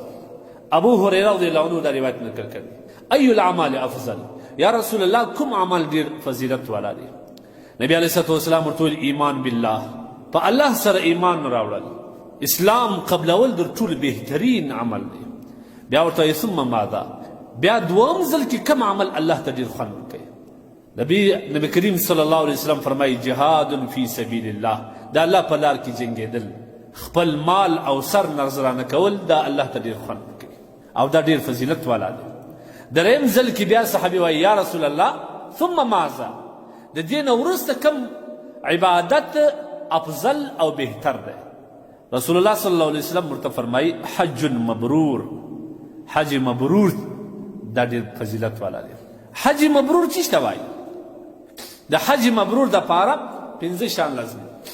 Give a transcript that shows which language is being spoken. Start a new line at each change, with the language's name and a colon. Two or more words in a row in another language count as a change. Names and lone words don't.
Pashto: ابو هریره
Arabic: رضی الله عنه
Pashto: دا روایت نقل کړی
Arabic: ای الاعمال افضل، یا رسول الله
Pashto: کوم عمل ډېر فضیلت والا دی؟ نبی
Arabic: علیه الصلاة والسلام
Pashto: ورته ویل
Arabic: ایمان بالله،
Pashto: په الله سره ایمان راوړل، اسلام قبلول در ټول بهترین عمل دی. بیا ورته وایي
Arabic: ثم ماذا،
Pashto: بیا دوم ځل کې کم عمل الله ته ډېر خوند ورکوي؟ نبی کریم
Arabic: صلی الله علیه وسلم
Pashto: فرمایي
Arabic: جهاد فی سبیل الله،
Pashto: د الله په لار کې جنګېدل، خپل مال او سر نذرانه کول، دا الله ته ډېر خوند ورکوي او دا ډېر فضیلت والا دی. دریم ځل کې بیا صحابي وایي
Arabic: یا رسول الله ثم ماذا،
Pashto: د دې نه وروسته کم عبادت افضل او بهتر دی؟ رسول الله
Arabic: صلی الله علیه وسلم
Pashto: ورته فرمایي
Arabic: حج مبرور، حج مبرور
Pashto: دا ډېر فضیلت والا دی.
Arabic: حج مبرور
Pashto: څه ته وایي؟ د
Arabic: حج مبرور
Pashto: دپاره پنځه شیان لازم دي.